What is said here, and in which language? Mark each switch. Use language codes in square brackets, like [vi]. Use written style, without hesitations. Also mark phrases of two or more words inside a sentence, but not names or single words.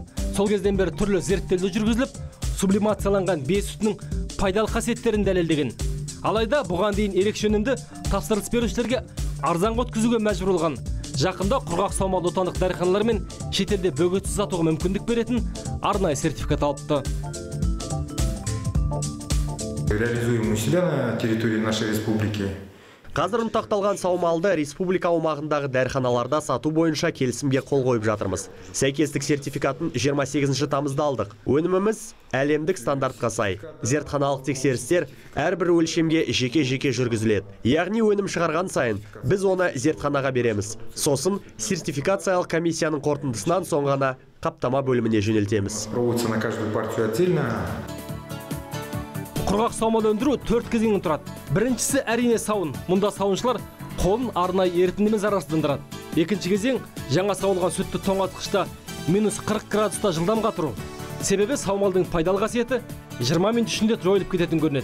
[kk] Сол кезден бері түрлі зерттеулер жүргізіліп, сублимацияланған бие сүтінің пайдалы қасиеттерін дәлелдеген. Алайда бұған дейін ерекше өнімді тапсырыс берушілерге арзанға өткізуге мәжбүр болған. Жақында құрғақ саумал отандық дәріханалар мен шетелде бөгетсіз сатуға мүмкіндік беретін арнайы сертификат алыпты. [ru] Реализуем у себя на территории нашей республики. [kk] Қазір ұнтақталған саумалды республика аумағындағы дәріханаларда сату бойынша келісімге қол қойып жатырмыз. Сәйкестік сертификатын 28 тамызда алдық. Өніміміз әлемдік стандартқа сай. Зертханалық тексерістер әрбір өлшемге жеке-жеке жүргізіледі. Яғни өнім шығарған сайын біз оны зертханаға береміз. Сосын сертификациялық комиссияның қорытындысынан соң ғана қаптама бөліміне жөнелтеміз. [ru] Проводится на каждую партию отдельно. [kk] Құрғақ саумал өндіру 4 кезеңнен тұрады. Біріншісі әрине сауын. Мұнда сауыншылар қолын арнайы ерітіндімен зарарсыздандырады. Екінші кезең жаңа сауылған сүтті тоңазытқышта -40 градуста жылдам қатыру. Себебі саумалдың пайдалы қасиеті 20 минут ішінде жойылып кететін көрінеді.